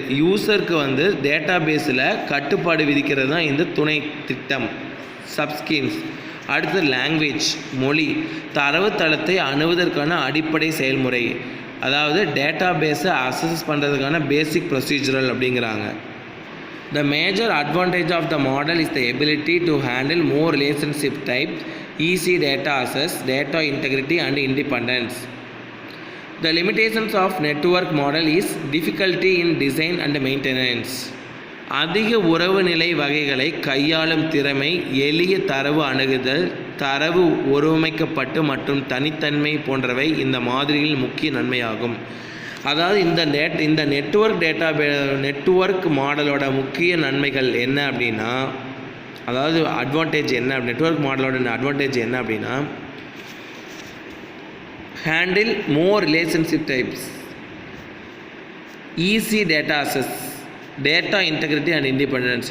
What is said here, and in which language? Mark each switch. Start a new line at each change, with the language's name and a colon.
Tamil: யூசருக்கு data பேஸில் கட்டுப்பாடு விதிக்கிறது தான் இந்த துணை திட்டம், சப் ஸ்கீம்ஸ். அடுத்து லாங்குவேஜ் மொழி, தரவுத்தளத்தை அணுவதற்கான அடிப்படை செயல்முறை. அதாவது டேட்டா பேஸை அக்சஸ் பண்ணுறதுக்கான பேசிக் ப்ரொசீஜரல் அப்படிங்கிறாங்க.
English: The major advantage of the model is the ability to handle more relationship type, easy data access, data integrity and independence. The limitations of network model is difficulty in design and maintenance.
Tamil: அதிக உறவு நிலை வகைகளை கையாளும் திறமை, எளிய தரவு அணுகுதல், தரவு ஒருமைக்கப்பட்டு மற்றும் தனித்தன்மை போன்றவை இந்த மாதிரியில் முக்கிய நன்மையாகும். அதாவது இந்த நெட்வொர்க் மாடலோட முக்கிய நன்மைகள் என்ன அப்படின்னா, அதாவது அட்வான்டேஜ் என்ன, நெட்வொர்க் மாடலோட அட்வான்டேஜ் என்ன அப்படின்னா,
English: Handle more relationship types, easy data access, data integrity and independence.